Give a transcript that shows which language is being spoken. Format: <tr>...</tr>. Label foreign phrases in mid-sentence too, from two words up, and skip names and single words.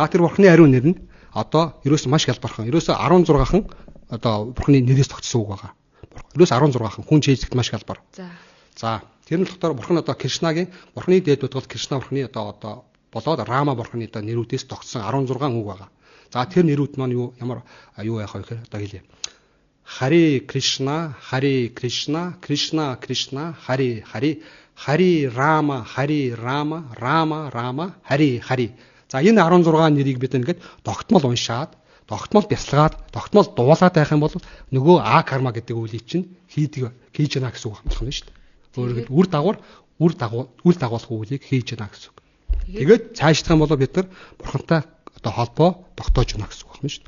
<mn>Тэр Бурхны ариун нэр нь одоо ерөөсөө маш хялбархан. Ерөөсөө 16хан одоо Бурхны нэрээс тогтсон үг байгаа. Ерөөсөө 16хан хүн чийзэгт маш хялбар. За тэр нь болохоор Бурхан одоо Кришнагийн Бурхны дээд бодгол Кришна Бурхны одоо болоод Рама Бурхны одоо нэрүүдээс тогтсон 16 үг байгаа. За тэр нэрүүд маань ямар яах вэ гэхээр одоо хэлье. Хари Кришна, Кришна, Кришна, Хари, Хари Рама, Рама, Хари. За энэ 16 нэрийг бид ингээд тогтмол уншаад, тогтмол бясалгаад, тогтмол дуулаад байх юм бол нөгөө карма гэдэг үйлийг чинь хийж яана гэсэн үг байна шүү дээ. Өөрөөр хэлбэл үр дагуулах үйлийг хийж яана гэсэн үг. Тэгээд цаашлах юм бол бид нар Бурхантай одоо холбоо тогтоож яана гэсэн үг байна шүү дээ.</mn>